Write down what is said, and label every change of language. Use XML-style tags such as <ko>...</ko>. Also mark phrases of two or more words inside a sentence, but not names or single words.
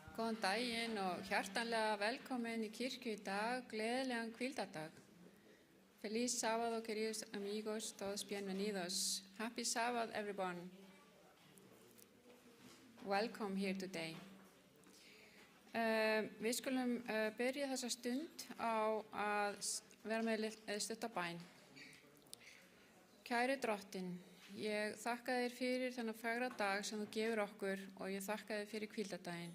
<is>Góðan daginn og hjartanlega velkomin í kirkju í dag, gleðilegan hvíldardag.</is> <es>Feliz sábado, queridos amigos, todos bienvenidos.</es> <en>Happy Sabbath, everyone. Welcome here today.</en> <is>Við skulum byrja þessa stund á að vera með stutta bæn. Kæri Drottinn, ég þakka þér fyrir þennan fagra dag sem þú gefur okkur og ég þakka þér fyrir hvíldardaginn.</is>